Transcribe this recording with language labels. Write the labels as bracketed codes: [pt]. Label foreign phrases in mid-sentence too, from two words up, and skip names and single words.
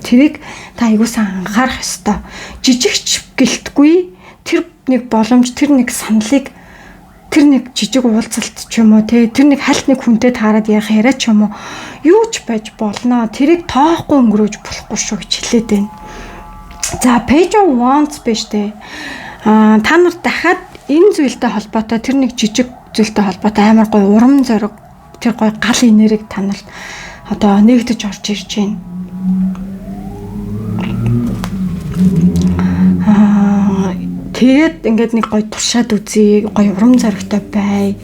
[mn] Тэрийг та аягуулсан анхаарах ёстой. Жижигч гэлтгүй тэр нэг боломж, тэр нэг саналыг, тэр нэг жижиг уулзалт ч юм уу тэр нэг хальт нэг хүнтэй таарад ярих яриа ч юм уу юу ч байж болно. Тэрийг тоохгүй өнгөрөөж болохгүй шүү гэж хэлээд байна. За [en] page of wands [mn] биш дээ. Та нар дахиад энэ зүйлтэй холбоотой тэр нэг жижиг зүйлтэй холбоотой амар гоё урам зориг, тэр гоё гал энерги танал одоо нэгдэж орж ирж байна. Тэгээд ингээд нэг гоё туршаад үзье, гоё урам зоригтой бай.